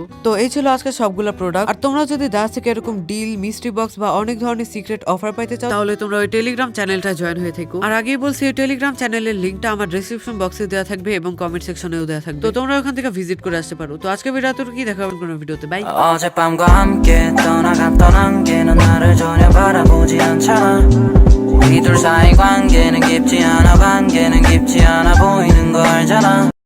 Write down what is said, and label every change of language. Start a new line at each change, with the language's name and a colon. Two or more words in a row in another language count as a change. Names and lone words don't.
Bangla: তো এই ছিল আজকে সবগুলো প্রোডাক্ট। আর তোমরা যদি দাস থেকে এরকম ডিল,
English: mystery box
Bangla: বা অনেক ধরনের
English: secret offer
Bangla: পাইতে চাও, তাহলে তোমরা ওই টেলিগ্রাম চ্যানেলটা জয়েন হয়ে থেকো। আর আগেই বলছি, ওই টেলিগ্রাম চ্যানেলের লিঙ্কটা আমার
English: description box
Bangla: দেওয়া থাকবে এবং
English: comment section
Bangla: দেওয়া থাকবে, তো তোমরা ওখান থেকে ভিজিট করে আসতে পারো। তো আজকে ভিডিওতে কি দেখাবেন কোনো ভিডিওতে, বাই।
Korean: 어젯밤과 함께 떠나갔던 안개는 나를 전혀 바라보지 않잖아. 우리 둘 사이 관계는 깊지 않아, 관계는 깊지 않아 보이는 거 알잖아.